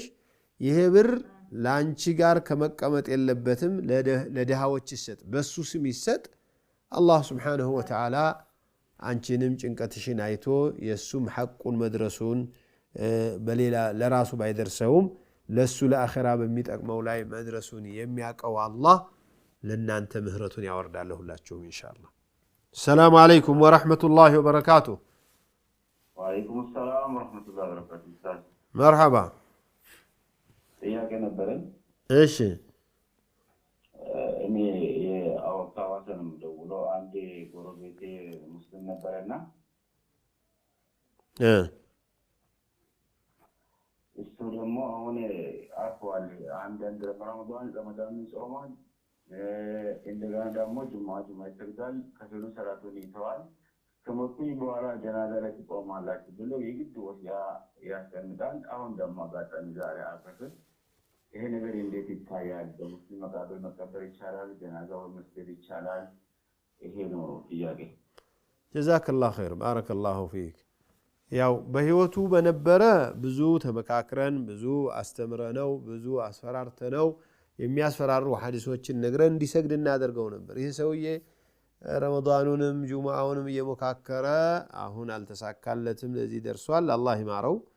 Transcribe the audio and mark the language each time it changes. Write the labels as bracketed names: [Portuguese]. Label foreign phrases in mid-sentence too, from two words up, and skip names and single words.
[Amharic] ይሄ ብር ላንቺ ጋር ከመቀመጥ የለበትም ለደሃዎች ይሰጥ በሱ ስም ይሰጥ አላህ [Arabic] سبحانه وتعالى [Amharic] አንቺንም ጭንቀትሽን አይቶ የሱም ሐቁን መድረሱን በሌላ ለራሱ ባይደርሰውም ለሱ ለአኺራ በሚጠቅመው ላይ መድረሱን የሚያቀው አላህ ለናንተ ምህረቱን ያወርዳል ሁላችሁም ኢንሻአላህ [Arabic] السلام عليكم ورحمة الله وبركاته وعليكم السلام ورحمة الله وبركاته مرحبا [Amharic] ጥያቄ ነበረኝ እሺ እኔ የአውታዋሰን ደውሎ አንድ ጎረቤቴ ሙስሊም ነበርና እሱ ደግሞ አሁን አርፏል አንድ ረመዳን ጾሟል እንደገና ደግሞ ጁማ ይሰግዳል ከፊሉ ሰላቱን ይተዋል ከሞቱኝ በኋላ ጀናዛ ላይ ትቆማላችሁ ብሎ የግድ ወሲያ ያስቀምጣል አሁን ደግሞ አጋጣሚ ዛሬ አፈሰ ይሄ ነገር እንዴት ይታያል በሙስሊም መቃብር መቀበር ይቻላል ጀናዛው መስገድ ይቻላል ይሄ ነው ጥያቄ [Arabic] جزاك الله خير بارك الله فيك [Amharic] ያው በህይወቱ በነበረ ብዙ ተመካክረን ብዙ አስተምረነው ብዙ አስፈራርተነው የሚያስፈራሩ ሐዲሶችን ነግረን እንዲሰግድ እናደርገው ነበር ይሄ ሰውዬ ረመዳኑንም ጁማአውንም እየሞካከረ አሁን አልተሳካለትም ለዚህ ደርሷል አላህ ይማረው